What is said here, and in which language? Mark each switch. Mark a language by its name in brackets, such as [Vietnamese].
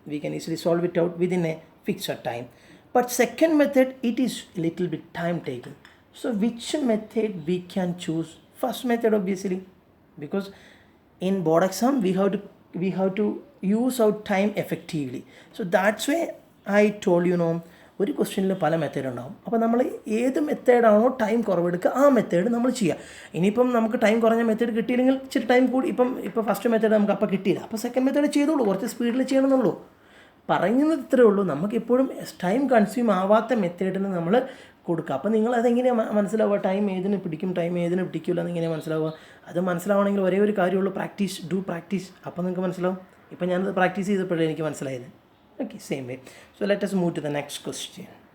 [English] We can easily solve it out within a fixed time. But second method, it is a little bit time taking. So which method we can choose? First method obviously, because in board exam we have to use our time effectively. So that's why I told you know [Malayalam] ഒരു ക്വസ്റ്റ്യനിൽ പല method ഉണ്ടാകും. അപ്പോൾ നമ്മൾ ഏത് മെത്തേഡാണോ time കുറവെടുക്കുക ആ method നമ്മൾ ചെയ്യുക. ഇനിയിപ്പം നമുക്ക് ടൈം കുറഞ്ഞ മെത്തേഡ് കിട്ടിയില്ലെങ്കിൽ ഇച്ചിരി ടൈം കൂടി ഇപ്പോൾ ഫസ്റ്റ് മെത്തേഡ് നമുക്ക് അപ്പോൾ കിട്ടിയില്ല, അപ്പോൾ സെക്കൻഡ് മെത്തേഡ് ചെയ്തോളൂ, കുറച്ച് സ്പീഡിൽ ചെയ്യണമെന്നുള്ളൂ. പറയുന്നത് ഇത്രയേ ഉള്ളൂ. നമുക്കെപ്പോഴും ടൈം കൺസ്യൂം ആവാത്ത മെത്തേഡിന് നമ്മൾ കൊടുക്കുക. അപ്പോൾ നിങ്ങൾ അതെങ്ങനെയാണ് മനസ്സിലാവുക? ടൈം ഏതിന് പിടിക്കും, ടൈം ഏതിന് പിടിക്കില്ല എന്നെങ്ങനെയാണ് മനസ്സിലാവുക? അത് മനസ്സിലാവണമെങ്കിൽ ഒരേ ഒരു കാര്യമുള്ളൂ, പ്രാക്ടീസ്, ഡു പ്രാക്ടീസ്. അപ്പോൾ നിങ്ങൾക്ക് മനസ്സിലാവും. ഇപ്പം ഞാനത് പ്രാക്ടീസ് ചെയ്തപ്പോഴേ എനിക്ക് മനസ്സിലായത്. [English] Okay, same way. So let us move to the next question.